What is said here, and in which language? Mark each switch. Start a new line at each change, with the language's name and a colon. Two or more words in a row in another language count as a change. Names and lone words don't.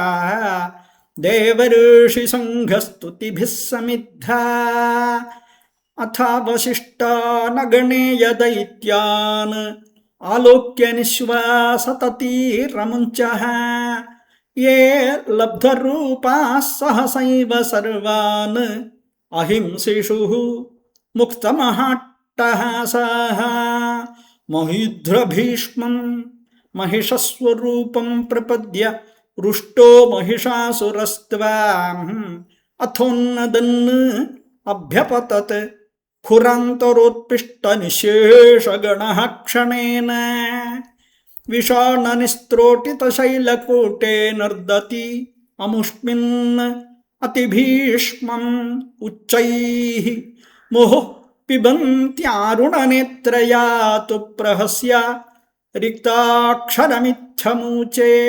Sanskrit: देवर्षिसङ्घस्तुतिभिः समिद्धा अथावशिष्टा न गणेय दैत्यान् आलोक्य निःश्वासततीरमुञ्चः ये लब्धरूपाः सहसैव सर्वान् अहिंसिषुः ముక్తమహాట్టహాసః మహీధ్రభీష్మం మహిషస్వరూపం ప్రపద్య రుష్టో మహిషాసురస్త్వాం అథోన్నదన్ అభ్యపతత్ ఖురాంతరోత్పిష్టనిశేషగణః క్షణేన విషాణనిస్త్రోటితశైలకూటే నర్దతి అముష్మిన్ అతిభీష్మం ఉచ్చైః ముహుః పిబంత్యారుణనేత్రయా తు ప్రహస్య రిక్తాక్షరమిత్థమూచే